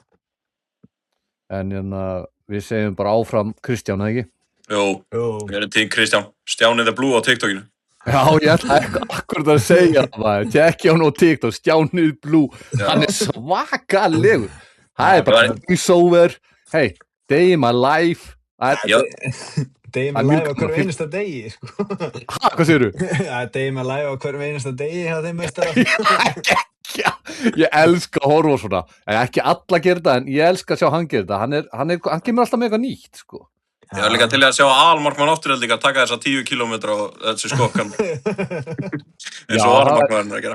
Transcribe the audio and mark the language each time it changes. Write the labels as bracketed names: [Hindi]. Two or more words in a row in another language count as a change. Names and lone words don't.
[Icelandic] En við segjum bara áfram Kristján, eða ekki? Jú, við erum tím Kristján. Stjáni the Blue á TikTokinu. Já, ég ætla akkurat að segja það maður, tjekkja hann á TikTok, Stjáni the Blue, hann er svakalegur. Það er bara voiceover, hey, [English] day in my life. Day in my life [Icelandic] á hverjum einasta degi, sko. Hvað segirðu? [English] Day in my life [Icelandic] á hverjum einasta degi hjá þeim meistara. Ég elska að horfa svona, ekki alla gera þetta, en ég elska að sjá hann gera þetta, hann kemur alltaf með eitthvað nýtt, sko. Ég var líka til að sjá aðalmarkmann Aftureldinga taka þessa 10 kilometra á þessu skokkan. Eins og aðalmarkmann að gera.